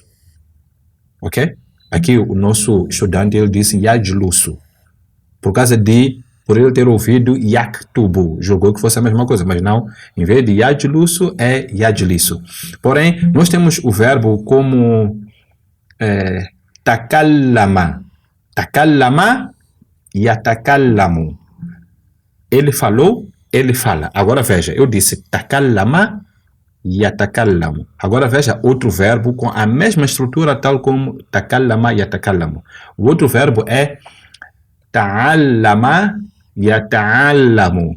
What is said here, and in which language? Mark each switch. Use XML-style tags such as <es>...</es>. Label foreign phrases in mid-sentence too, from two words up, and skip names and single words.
<pt>Ok? Aqui o nosso estudante ele disse yajlusu. Por ele ter ouvido yaktubu, julgou que fosse a mesma coisa, mas não, em vez de yajlusu é yajlisu. Porém, nós temos o verbo como takallama.</pt> <ar>تكلم يتكلم.</ar> <pt>Ele falou, ele fala. Agora veja, eu disse</pt> <ar>تكلم يتكلم.</ar> <pt>Agora veja outro verbo com a mesma estrutura tal como</pt> <ar>تكلم يتكلم.</ar> <pt>O outro verbo é</pt> <ar>تعلم يتعلم.</ar>